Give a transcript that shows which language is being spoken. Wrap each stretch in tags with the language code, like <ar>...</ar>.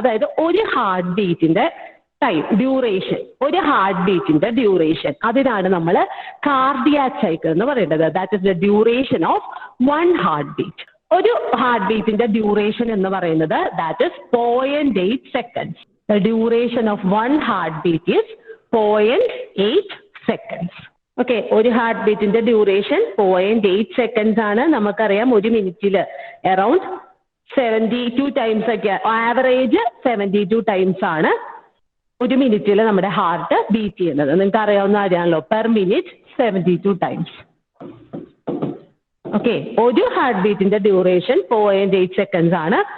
<ml>അതായത് ഒരു heart ബീറ്റിന്റെ time duration, ഒരു ഹാർട്ട് ബീറ്റിന്റെ ഡ്യൂറേഷൻ, അതിനാണ് നമ്മൾ കാർഡിയാക് സൈക്കിൾ എന്ന് പറയുന്നത്.</ml> <en>That is the duration of one heartbeat.</en> <ml>ഒരു ഹാർട്ട് ബീറ്റിന്റെ ഡ്യൂറേഷൻ എന്ന് പറയുന്നത്</ml> <en>That is 0.8 seconds. The duration of one heartbeat is 0.8 seconds.</en> <ml>Okay, ഒരു ഹാർട്ട് ബീറ്റിന്റെ ഡ്യൂറേഷൻ 0.8 seconds ആണ്. നമുക്കറിയാം ഒരു മിനിറ്റിൽ അറൌണ്ട് 72 ടൈംസ് ഒക്കെ, ആവറേജ് 72 ടൈംസ് ആണ് ഒരു മിനിറ്റിൽ നമ്മുടെ ഹാർട്ട് ബീറ്റ് ചെയ്യുന്നത്. നിങ്ങൾക്ക് അറിയാവുന്ന കാര്യമാണല്ലോ, പെർ മിനിറ്റ് 72 ടൈംസ്. ഓക്കെ, ഒരു ഹാർട്ട് ബീറ്റിന്റെ ഡ്യൂറേഷൻ 0.8 seconds ആണ്.</ml>